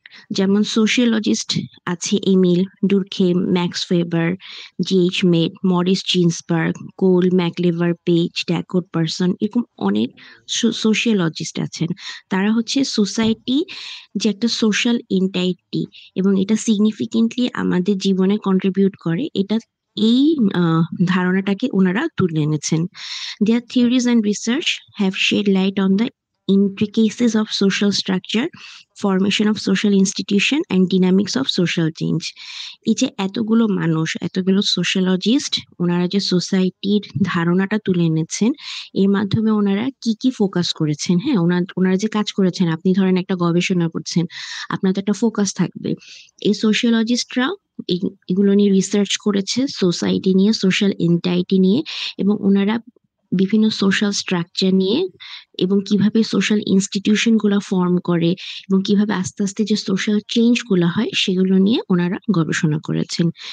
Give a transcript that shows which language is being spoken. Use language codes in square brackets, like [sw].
[bn] যেমন সোশিওলজিস্ট আছে Emil Durkheim, max Faber, GH made, Morris Ginsberg, কোল ম্যাকলেভার page, ড্যাকোড person, এরকম অনেক সোশিওলজিস্ট আছেন। তারা হচ্ছে সোসাইটি যে একটা সোশ্যাল এন্টাইটি এবং এটা সিগনিফিকেন্টলি আমাদের জীবনে কন্ট্রিবিউট করে, এটা এই ধারণাটাকে ওনারা তুলে এনেছেন। [en] Their theories and research have shed light on the intricacies of social structure, formation of social institution, and dynamics of social change. [bn] এই যে এতগুলো মানুষ, এতগুলো সোশ্যালজিস্ট, ওনারা যে সোসাইটির ধারণাটা তুলে এনেছেন, এর মাধ্যমে ওনারা কি কি ফোকাস করেছেন। হ্যাঁ, ওনারা যে কাজ করেছেন, আপনি ধরেন একটা গবেষণা করছেন, আপনার তো একটা ফোকাস থাকবে। এই সোশিওলজিস্টরা এগুলো নিয়ে রিসার্চ করেছে, সোসাইটি নিয়ে, সোশ্যাল এন্টাইটি নিয়ে, এবং ওনারা বিভিন্ন সোশ্যাল স্ট্রাকচার নিয়ে এবং কিভাবে সোশ্যাল ইনস্টিটিউশন গুলা ফর্ম করে এবং কিভাবে আস্তে আস্তে যে সোশ্যাল চেঞ্জ গুলো হয় সেগুলো নিয়ে ওনারা গবেষণা করেছেন।